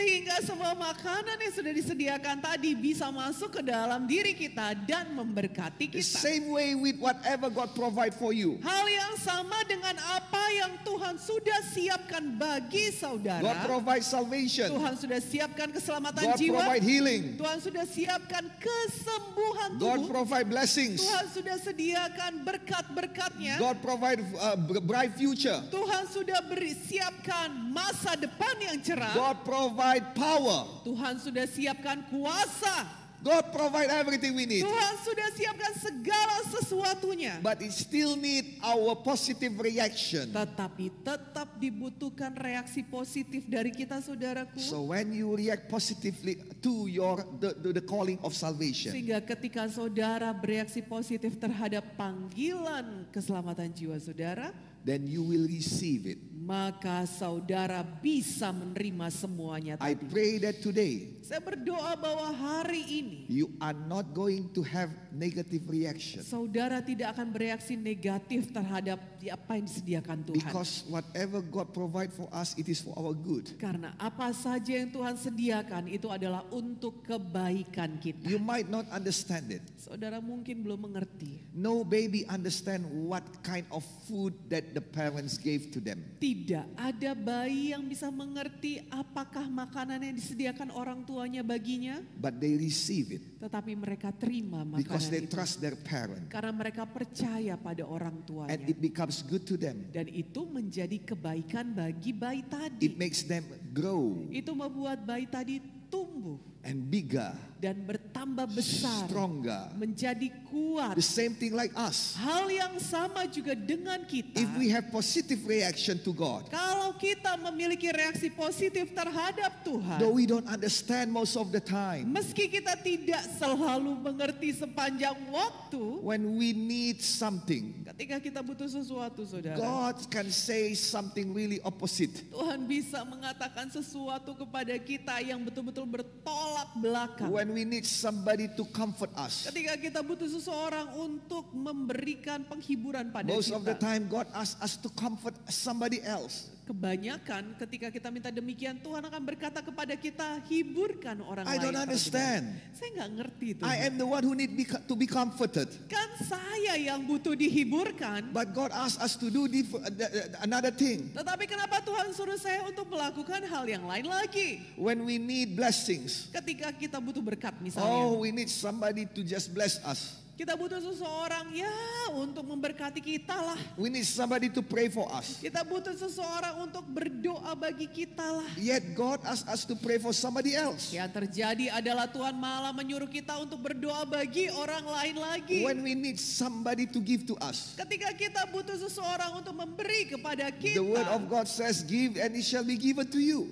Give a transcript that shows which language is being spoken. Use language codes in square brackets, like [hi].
[id] Sehingga semua makanan yang sudah disediakan tadi bisa masuk ke dalam diri kita dan memberkati [en] The [id] kita. [en] same way with whatever God provide for you. [id] Hal yang sama dengan apa yang Tuhan sudah siapkan bagi [en] God [id] saudara. [en] provide salvation. [id] Tuhan sudah siapkan keselamatan [en] God [id] jiwa. [en] provide healing. [id] Tuhan sudah siapkan kesembuhan [en] God [id] tubuh. [en] provide blessings. [id] Tuhan sudah sediakan berkat-berkatnya. [en] God provide a bright future. [id] Tuhan sudah siapkan masa depan yang cerah. [en] God provide power. [id] Tuhan sudah siapkan kuasa. [en] God provide everything we need. [id] Tuhan sudah siapkan segala sesuatunya. [en] But it still need our positive reaction. [id] Tetapi tetap dibutuhkan reaksi positif dari kita, saudaraku. [en] So when you react positively to the calling of salvation, [id] Sehingga ketika saudara bereaksi positif terhadap panggilan keselamatan jiwa saudara, [en] then you will receive it. [id] maka saudara bisa menerima semuanya [en] I [id] tadi. [en] pray that today [id] Saya berdoa bahwa hari ini [en] you are not going to have negative reaction. [id] saudara tidak akan bereaksi negatif terhadap apa yang disediakan Tuhan. [en] Because whatever God provide for us, it is for our good. [id] Karena apa saja yang Tuhan sediakan itu adalah untuk kebaikan kita. [en] You might not understand it. [id] Saudara mungkin belum mengerti. [en] No baby understand what kind of food that the parents gave to them. [id] Tidak ada bayi yang bisa mengerti apakah makanan yang disediakan orang tuanya baginya. [en] But they receive it [id] Tetapi mereka terima [en] because [id] makanan [en] they [id] itu. [en] trust their parent. [id] Karena mereka percaya pada orang [en] And [id] tuanya. [en] it becomes good to them. [id] Dan itu menjadi kebaikan bagi bayi [en] It [id] tadi. [en] makes them grow. [id] Itu membuat bayi tadi tumbuh. [en] and bigger, [id] dan bertambah besar, [en] stronger. [id] menjadi kuat. [en] The same thing like us. [id] Hal yang sama juga dengan kita. [en] If we have positive reaction to God, [id] Kalau kita memiliki reaksi positif terhadap Tuhan, [en] though we don't understand most of the time, [id] meski kita tidak selalu mengerti sepanjang waktu, [en] when we need something, [id] ketika kita butuh sesuatu, saudara, [en] God can say something really opposite. [id] Tuhan bisa mengatakan sesuatu kepada kita yang betul-betul bertolak belakang. [en] When we need somebody to comfort us, [id] Ketika kita butuh seseorang untuk memberikan penghiburan pada [en] most of the [id] kita, [en] time God asks us to comfort somebody else. [id] kebanyakan ketika kita minta demikian, Tuhan akan berkata kepada kita, hiburkan orang [en] I [id] lain. [en] don't [id] para [en] understand. [id] saudara. Saya nggak ngerti itu. [en] I am the one who need to be comforted. [id] Kan saya yang butuh dihiburkan. [en] But God asks us to do another thing. [id] Tetapi kenapa Tuhan suruh saya untuk melakukan hal yang lain lagi? [en] When we need blessings, [id] Ketika kita butuh berkat misalnya. [en] oh, we need somebody to just bless us. [id] Kita butuh seseorang ya untuk memberkati kita lah. [en] We need somebody to pray for us. [id] Kita butuh seseorang untuk berdoa bagi kita lah. [en] Yet God asks us to pray for somebody else. [id] Yang terjadi adalah Tuhan malah menyuruh kita untuk berdoa bagi orang lain lagi. [en] When we need somebody to give to us, [id] Ketika kita butuh seseorang untuk memberi kepada [en] the word [id] kita. [en] of God says, give and it shall be given to you.